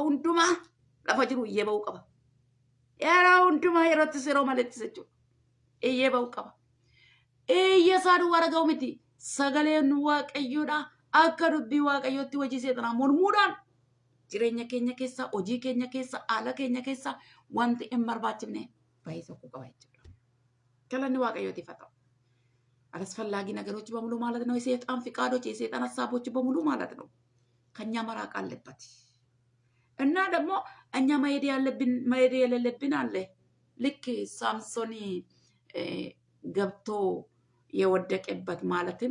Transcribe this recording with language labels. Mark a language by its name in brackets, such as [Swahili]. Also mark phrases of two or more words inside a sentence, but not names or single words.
[Oromo] hundumaa lafa jiru iyyee ba'uu qaba yeroo hundumaa yerootti yeroo maleettis jechuudha iyyee ba'uu qaba iyyasaa duwwaa dhaga'u miti sagaleen waaqayyoodha akka dubbii waaqayyootti hojii seexanaa mormuudhaan jireenya keenya keessa hojii keenya keessa haala keenya keessa wanti hin barbaachifne fayyisuu qaba jechuudha galanni waaqayyootiif haa ta'u [Amharic] አላስፈላጊ ነገሮች በሙሉ ማለት ነው የሰይጣን ፍቃዶች የሰይጣን ሐሳቦች በሙሉ ማለት ነው ከኛ መራቅ አለበት እና ደግሞ እኛ መሄድ የሌለብን አለ ልክ ሳምሶን ገብቶ የወደቀበት ማለትም